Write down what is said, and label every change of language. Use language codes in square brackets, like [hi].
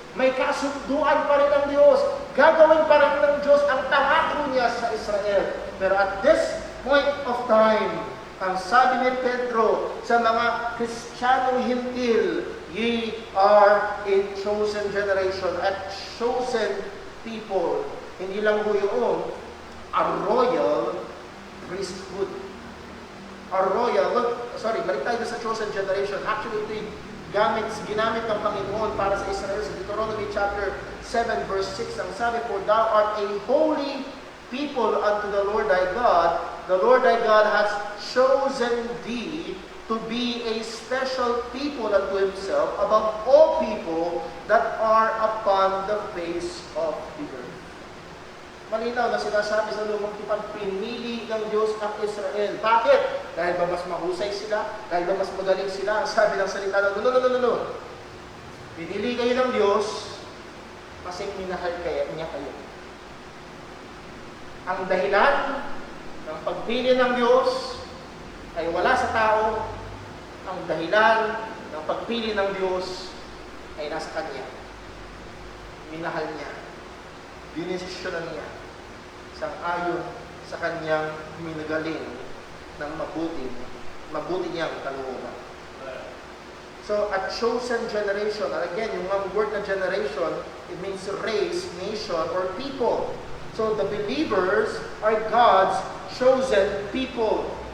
[tl] May kasunduan pa rin ang Diyos. Gagawin pa rin ng Diyos ang pangako niya sa Israel. Pero [en] at this point of time, [tl] ang sabi ni Pedro sa mga Kristiyanong hintil, [en] ye are a chosen generation, a chosen people. [tl] Hindi lang ho yung [en] a royal priesthood. [tl] Balik tayo sa [en] chosen generation. [tl] Actually, ito yung ginamit ng Panginoon para sa Israel sa Deuteronomy chapter 7 verse 6. Ang sabi, [en] "For thou art a holy people unto the Lord thy God. The Lord thy God has chosen thee to be a special people unto himself above all people that are upon the face of the earth." [tl] Malinaw na sinasabi sa Lumang Tipan, pinili ng Diyos ang Israel. Bakit? Dahil ba mas mahusay sila? Dahil ba mas magaling sila? Ang sabi ng salita, no. Pinili kayo ng Diyos kasi minahal niya kayo. Ang dahilan ng pagpili ng Diyos ay wala sa tao. Ang dahilan ng pagpili ng Diyos ay nasa Kanya. Minahal niya. Dinesisyonan niya sang-ayon sa Kanyang minagaling ng mabuti niyang kalooban. [en] So, a chosen generation, and again, [tl] yung word na [en] generation, it means race, nation, or people. So, the believers are God's chosen people.